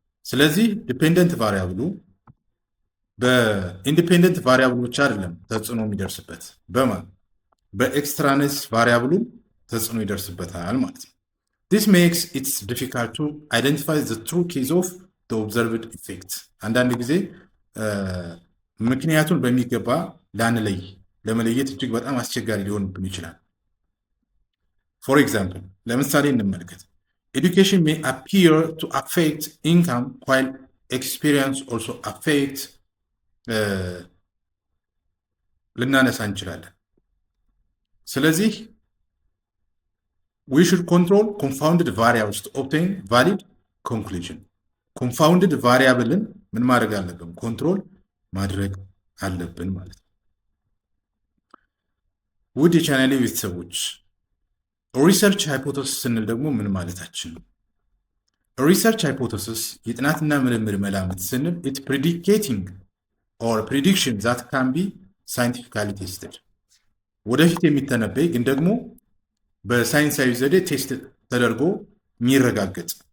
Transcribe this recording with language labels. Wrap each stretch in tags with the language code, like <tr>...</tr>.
<am>ስለዚህ ዲፔንደንት ቫሪያብሉ በኢንዲፔንደንት ቫሪያብሎች አይደለም ተጽዕኖ የሚደርስበት በኤክስትራነስ ቫሪያብሉ ተጽዕኖ ይደርስበታል ማለት ነው።</am> <en>This makes it difficult to identify the true case of the observed effect.</en> <am>አንዳንድ ጊዜ ምክንያቱን በሚገባ ለመለየት እጅግ በጣም አስቸጋሪ ሊሆንብን ይችላል።</am> <en>For example,</en> <am>ለምሳሌ እንመልከት።</am> <en>Education may appear to affect income while experience also affect</en> <am>ልናነሳ እንችላለን። ስለዚህ</am> <en>we should control confounded variables to obtain valid conclusion.</en> <am>confounded variableን ምን ማድረግ አለብን? ኮንትሮል ማድረግ አለብን ማለት ነው። ውድ የቻናሌ ቤተሰቦች ሪሰርች ሃይፖቴሲስ ስንል ደግሞ ምን ማለታችን ነው? ሪሰርች ሃይፖቴሲስ የጥናትና ምርምር መላምት ስንል</am> <en>it predicating or prediction that can be scientifically tested</en> <am>ወደፊት የሚተነበይ ግን ደግሞ በሳይንሳዊ ዘዴ ቴስት ተደርጎ የሚረጋገጥ</am>